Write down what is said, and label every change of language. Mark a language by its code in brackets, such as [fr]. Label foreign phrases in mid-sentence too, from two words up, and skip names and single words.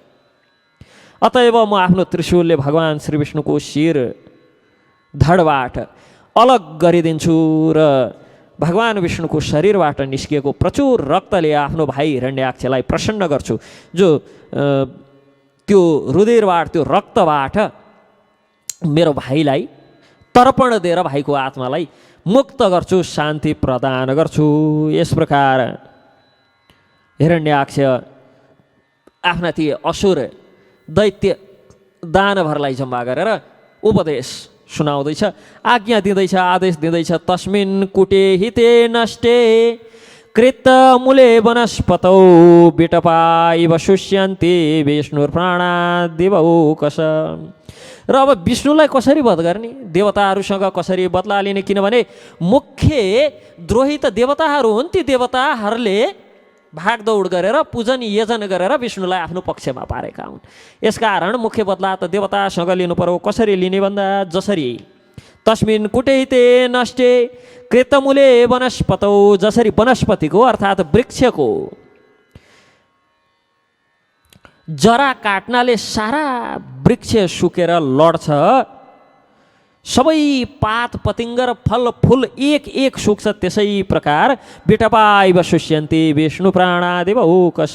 [ne] अतएव म आफ्नो त्रिशूलले भगवान श्री विष्णुको शिर धडबाट अलग गरिदिन्छु र भगवान विष्णुको शरीरबाट निस्किएको प्रचुर रक्तले आफ्नो भाइ हिरण्याक्षलाई प्रसन्न गर्छु, जो त्यो रुधिरबाट त्यो रक्तबाट मेरो भाइलाई तर्पण दिएर भाइको आत्मालाई मुक्त गर्छु, शान्ति प्रदान गर्छु। यस प्रकार हिरण्याक्ष आफ्ना ती असुर दैत्य दानवहरूलाई जम्मा गरेर उपदेश सुनाउँदैछ, आज्ञा दिँदैछ, आदेश दिँदैछ। [sa] तस्मिन् कुटे हिते नष्टे कृत मूले वनस्पतौ विटपा इव शुष्यन्ति विष्णुर्प्राणा दिवौकश। [ne] र अब विष्णुलाई कसरी वध गर्ने, देवताहरूसँग कसरी बदला लिने, किनभने मुख्य द्रोही त देवताहरू हुन्। ती देवताहरूले भागदौड गरेर पूजन यजन गरेर विष्णुलाई आफ्नो पक्षमा पारेका हुन्। यसकारण मुख्य बदला त देवतासँग लिनु पर्यो। कसरी लिने भन्दा जसरी [sa] तस्मिन् कुटैते नष्टे कृतमूले वनस्पतौ, [ne] जसरी वनस्पतिको अर्थात् वृक्षको जरा काट्नाले सारा वृक्ष सुकेर लड्छ, सबै पात पतिङ्ग र फल फुल एक एक सुक्छ, त्यसै प्रकार [sa] विटपाइव शुष्यन्ति विष्णु प्राणादेव औकस।